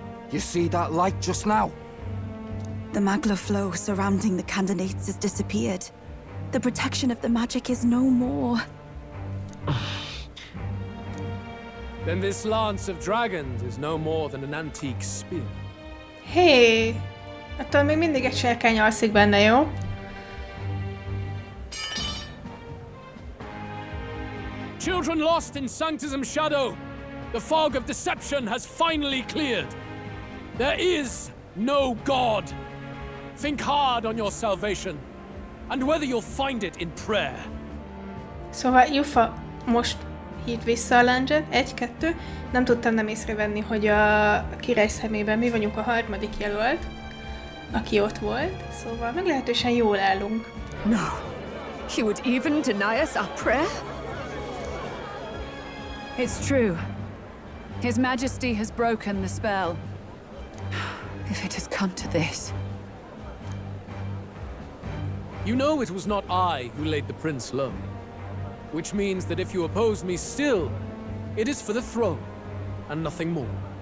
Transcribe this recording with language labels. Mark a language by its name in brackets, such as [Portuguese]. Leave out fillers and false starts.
[English] You see that light just now? The magla flow surrounding the candidates has disappeared. The protection of the magic is no more. Then this lance of dragons is no more than an antique spear. [Hungarian] Hé! Attól még mindig egy sárkány alszik benne, jó? [English] Children lost in Sanctism's shadow! The fog of deception has finally cleared! There is no God! Think hard on your salvation, and whether you'll find it in prayer. [Hungarian] Szóval Jufa most hívd vissza a lándzsát, 1-2. Nem tudtam nem észrevenni, hogy a király szemében mi vagyunk a harmadik jelölt, aki ott volt, szóval meglehetősen jól állunk. [English] No. He would even deny us our prayer? It's true. His Majesty has broken the spell. If it has come to this. You know it was not I who laid the prince low. Which means that if you oppose me still, it is for the throne, and nothing more.